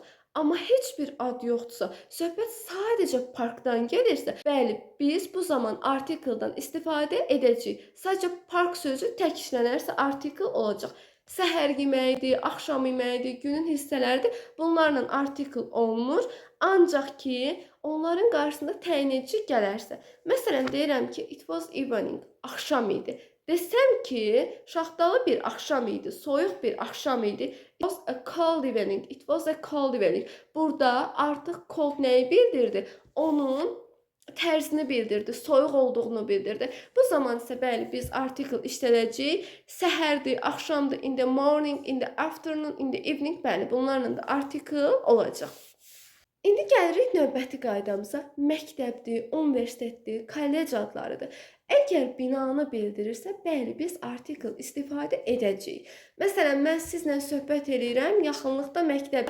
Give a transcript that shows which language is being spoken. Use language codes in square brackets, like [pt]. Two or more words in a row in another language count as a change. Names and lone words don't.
[az] Amma heç bir ad yoxdursa, söhbət sadəcə parkdan gəlirsə, bəli, biz bu zaman artikldan istifadə edəcəyik. Sadəcə park sözü tək işlənərsə artikl olacaq. Səhər yeməyidir, axşam yeməyidir, günün hissələridir. Bunlarla artikl olunur. Ancaq ki, onların qarşısında təyinedici gələrsə. Məsələn, deyirəm ki, [en] it was evening, [az] axşam idi. Desəm ki, şaxtalı bir axşam idi, soyuq bir axşam idi. [en] It was a cold evening. It was a cold evening. [az] Burada artıq cold nəyi bildirdi? Onun tərzini bildirdi, soyuq olduğunu bildirdi. Bu zaman isə bəli biz article işlədəcəyik. Səhərdir, axşamdır, [en] in the morning, in the afternoon, in the evening. [az] Bəli, bunlarla da article olacaq. İndi gəlirik növbəti qaydamıza. Məktəbdir, universitetdir, kollec adlarıdır. Əgər binanı bildirirsə, bəli, biz article istifadə edəcəyik. Məsələn, mən sizlə söhbət edirəm, yaxınlıqda məktəb.